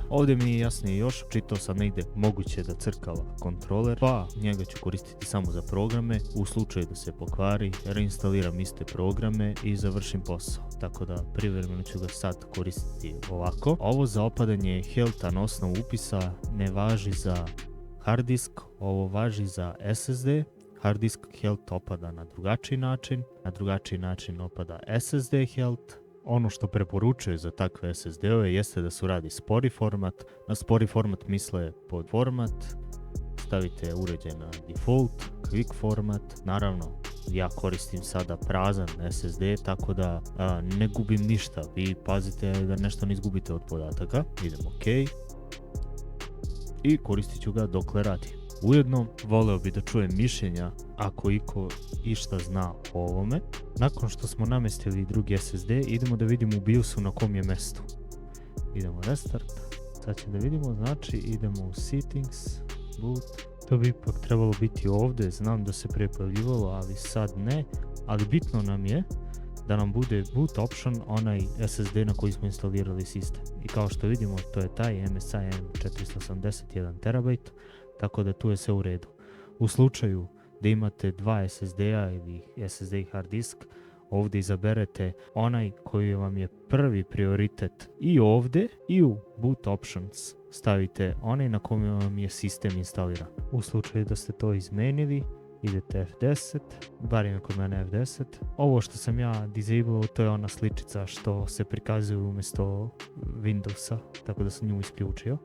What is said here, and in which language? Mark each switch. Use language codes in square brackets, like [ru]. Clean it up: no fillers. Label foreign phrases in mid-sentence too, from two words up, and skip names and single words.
[bs] Ovdje mi je jasnije još, čitao sam negdje moguće da crkava kontroler, pa njega ću koristiti samo za programe, u slučaju da se pokvari, reinstaliram iste programe i završim posao. Tako da privremeno ću ga sad koristiti ovako. Ovo za opadanje healtha na osnovu upisa ne važi za [en] hard disk, [bs] ovo važi za SSD. [en] Hard disk health [bs] opada na drugačiji način opada [en] SSD health. [bs] Ono što preporučuje za takve SSD-ove jeste da su radi spori format. Na spori format misle pod format, stavite uređaj na default, [en] quick format. [bs] Naravno, ja koristim sada prazan SSD, tako da ne gubim ništa. Vi pazite da nešto ne izgubite od podataka. Idem OK. I koristit ću ga dokle radi. Ujedno, voleo bi da čujem mišljenja ako iko išta zna o ovome. Nakon što smo namestili drugi SSD, idemo da vidimo u BIOS-u na kom je mjestu. Idemo restart. Sad ćemo da vidimo, znači idemo u settings, boot. To bi ipak trebalo biti ovdje, znam da se prije pojavljivalo, ali sad ne. Ali bitno nam je da nam bude [en] boot option [bs] onaj SSD na koji smo instalirali sistem. I kao što vidimo, to je taj MSI M481 TB, tako da tu je sve u redu. U slučaju da imate dva SSD-a ili SSD i [en] hard disk, [bs] ovdje izaberete onaj koji vam je prvi prioritet i ovdje i u [en] boot options [bs] stavite onaj na kojem vam je sistem instaliran. U slučaju da ste to izmenili, idete F10, bar je kod mene F10. Ovo što sam ja disableo, to je ona sličica što se prikazuje umjesto Windowsa, tako da sam nju isključio.